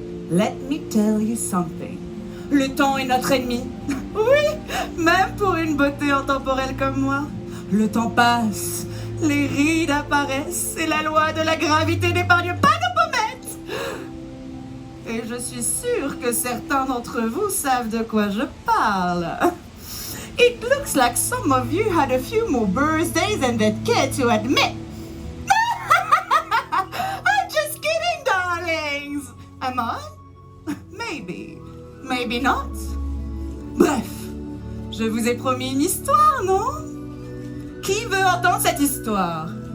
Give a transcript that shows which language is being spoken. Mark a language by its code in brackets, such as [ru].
[en] Let me tell you something. [fr] Le temps est notre ennemi. Oui, même pour une beauté intemporelle comme moi. Le temps passe, les rides apparaissent et la loi de la gravité n'épargne pas nos pommettes. Et je suis sûre que certains d'entre vous savent de quoi je parle. [en] It looks like some of you had a few more birthdays than they'd care to admit. I'm just kidding, darlings. Am I? Maybe. Maybe not. [fr] Bref, je vous ai promis une histoire, non? Qui veut entendre cette histoire?